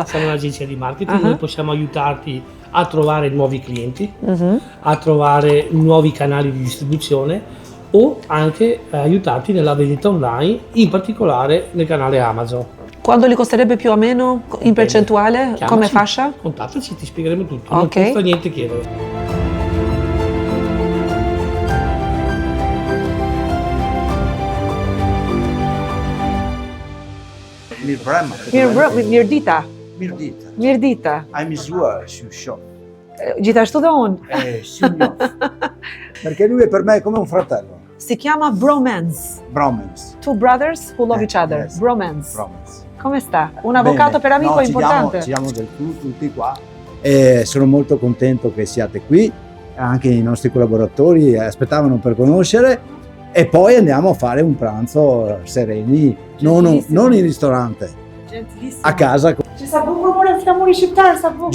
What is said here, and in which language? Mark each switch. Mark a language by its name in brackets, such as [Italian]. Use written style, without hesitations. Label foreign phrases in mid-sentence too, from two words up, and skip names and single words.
[Italian] siamo un'agenzia di marketing, noi possiamo aiutarti a trovare nuovi clienti, a trovare nuovi canali di distribuzione o anche aiutarti nella vendita online, in particolare nel canale Amazon. Quando li costerebbe più o meno in percentuale? Chiamaci, Come fascia? Contattaci, ti spiegheremo tutto, Ok. non costa niente chiedere. [Albanian] Mirdita. Mirdita. Mirdita. Ai mësuar si shoh. Gjithashtu dhe unë. Si njoh. [Italian] Perché lui è per me come un fratello. Si chiama bromance. Bromance. [English] Two brothers who love each other. Yes. Bromance. Bromance. [Italian] Come sta? Un avvocato Bene. per amico No, è importante. Ci diamo del tu, tutti qua. e sono molto contento che siate qui, anche i nostri collaboratori aspettavano per conoscere e poi andiamo a fare un pranzo sereni, non in ristorante, a casa. [Albanian] Që sa bukur more flamuri shqiptar, sa bukur.